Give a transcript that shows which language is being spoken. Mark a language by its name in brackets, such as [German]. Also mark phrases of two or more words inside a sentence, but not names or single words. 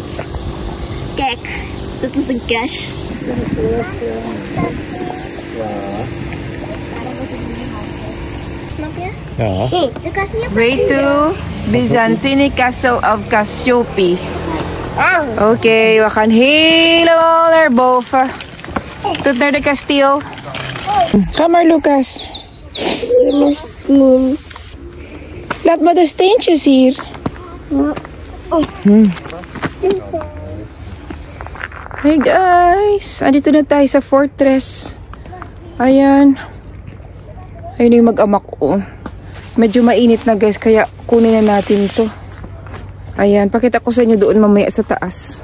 [Dutch] Kijk, dit is een cash. Snap je? Ja. Hey, de kast niet op. [English] Way to Byzantine Castle of Cassiope. [Dutch] Oké, we gaan helemaal naar boven. Tot naar de kasteel. Ga maar, Lucas. Laat maar de steentjes hier. [English] Hey, guys. [Filipino] Andito na tayo sa fortress. Ayan. Ayun yung mag-amak ko. Medyo mainit na, guys, kaya kunin na natin to. Ayan, pakita ko sa inyo doon mamaya sa taas.